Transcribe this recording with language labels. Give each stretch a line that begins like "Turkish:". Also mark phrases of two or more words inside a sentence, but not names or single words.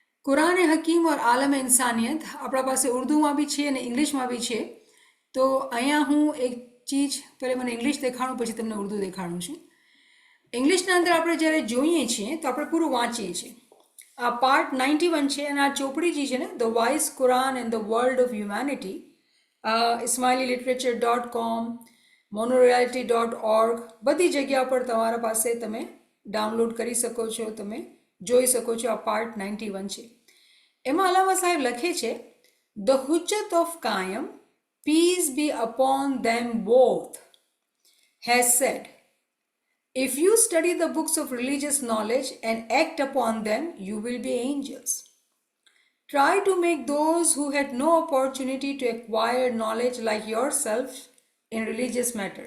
Gujarati: કુરાન હકીમ ઓર આલમ ઇન્સાનિયત આપણા પાસે ઉર્દુમાં બી છે અને ઇંગ્લિશમાં બી છે. તો અહીંયા હું એક ચીજ પહેલાં મને ઇંગ્લિશ દેખાડું પછી તમને ઉર્દુ દેખાડું છું. ઇંગ્લિશના અંદર આપણે જ્યારે જોઈએ છીએ તો આપણે પૂરું વાંચીએ છીએ. આ પાર્ટ 91 છે અને આ ચોપડી જે છે ને ધ વાઇસ કુરાન એન્ડ ધ વર્લ્ડ ઓફ હ્યુમેનિટી, ismaililiterature.com, monoreality.org બધી જગ્યા પર તમારા પાસે તમે ડાઉનલોડ કરી શકો છો, તમે જોઈ શકો છો. આ પાર્ટ 91 છે. એમાં અલામા સાહેબ લખે છે, ધ હુજ્જત ઓફ કાયમ,
English: peace be upon them both, has said, if you study the books of religious knowledge and act upon them, you will be angels. Try to make those who had no opportunity to acquire knowledge like yourself in religious matters.